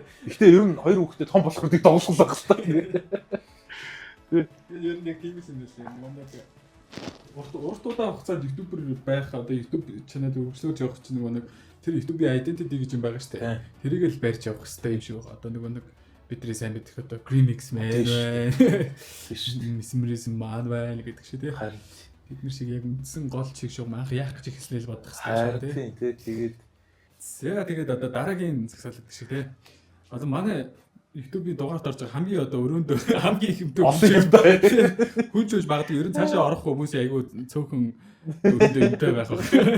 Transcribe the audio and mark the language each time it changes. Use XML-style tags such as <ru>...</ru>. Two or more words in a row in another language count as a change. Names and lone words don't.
<mn>Гэхдээ ер нь хоёр хүүхдэд том болох гэдэг тоглох хэрэгтэй. Ер нь яг тийм юм лээ. Манай урт удаан хугацаанд ютубер байх одоо ютуб чанал өргөжлөж явах чинь нөгөө нэг тэр ютубийн identity гэж юм байгаа шүү дээ. Тэрийг л барьж явах хэрэгтэй юм шиг байгаа. Одоо нөгөө нэг бидний сайн мэдих одоо Grimix man байна. Mesmerism man байна гэдэг шиг тий. Бид нар шиг яг үндсэн гол чиг шугам анх яах гэж ихснээ л бодох хэрэгтэй Тийм тий. Тэгээд одоо дараагийн загсаалт гэдэг шиг тий. Одоо манай YouTube-ийн дугаарт орж байгаа хамгийн одоо өрөөндөө хамгийн их юмтай хүн ч үж магадгүй ер нь цаашаа орох хүмүүс айгүй цөөхөн өрөөндөө юмтай байх баг.</mn>